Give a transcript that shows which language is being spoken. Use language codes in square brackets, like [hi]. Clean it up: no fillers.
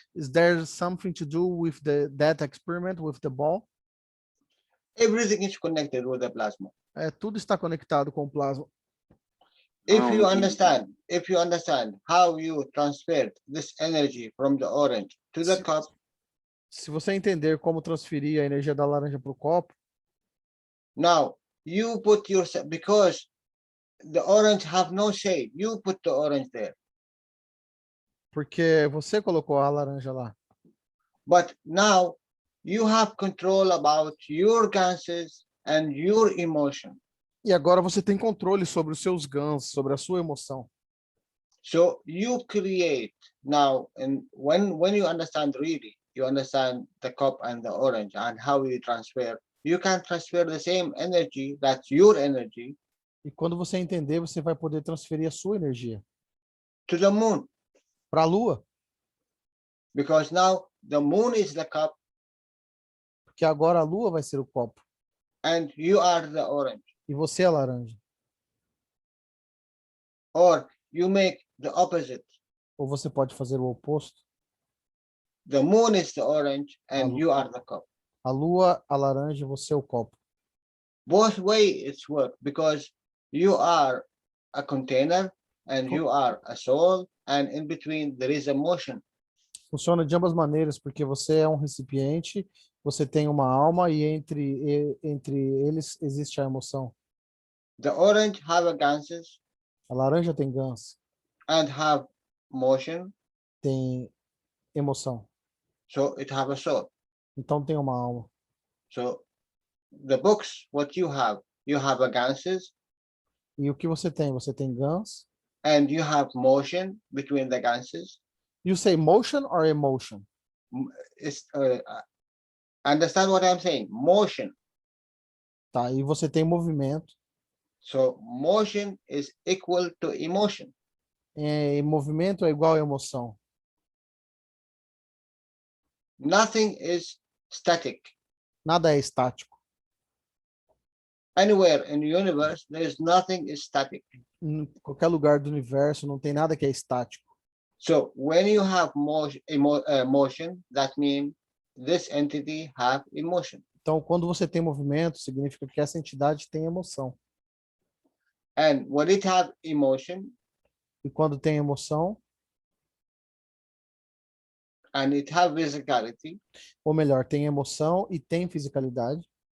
[en] Is there something to do with that experiment with the ball? Everything is connected with the plasma. [pt] Tudo está conectado com o plasma. [en] If you understand how you transferred this energy from the orange to the cup. [pt] Se você entender como transferir a energia da laranja para o copo. [en] Now you put yourself, because the orange have no shade, you put the orange there. [pt] Porque você colocou a laranja lá. [en] But now you have control about your gases and your emotion. [pt] E agora você tem controle sobre os seus gansos, sobre a sua emoção. [en] So you create now, and when you understand really, you understand the cup and the orange and how you transfer. You can transfer the same energy, that's your energy. [pt] E quando você entender, você vai poder transferir a sua energia. [en] To the moon. [pt] Para a lua. [en] Because now the moon is the cup. [pt] Porque agora a lua vai ser o copo. [en] And you are the orange. [pt] E você é a laranja. [en] Or you make the opposite. [pt] Ou você pode fazer o oposto. [en] The moon is the orange and you are the cup. [pt] A lua, a laranja, e você é o copo. [en] Both ways it's work, because you are a container and you are a soul, and in between there is emotion. [pt] Funciona de ambas maneiras, porque você é um recipiente, você tem uma alma e entre eles existe a emoção. [en] The orange have a gases. [pt] A laranja tem ganso. [en] And have motion. [pt] Tem emoção. [en] So it have a soul. [pt] Então tem uma alma. [en] So the books, what you have a gases. [pt] E o que você tem? Você tem ganso. [en] And you have motion between the gases. You say motion or emotion? It's, understand what I'm saying? Motion. [pt] Tá, e você tem movimento. [en] So motion is equal to emotion. [pt] Movimento é igual a emoção. [en] Nothing is static. [pt] Nada é estático. [en] Anywhere in the universe, there is nothing is static. [pt] Em qualquer lugar do universo não tem nada que é estático. [en] So when you have motion, that means this entity have emotion. [pt] Então, quando você tem movimento, significa que essa entidade tem emoção. [en] And when it have emotion, [pt] e quando tem emoção, [en] and it have physicality, [pt] ou melhor, tem emoção e tem fisicalidade,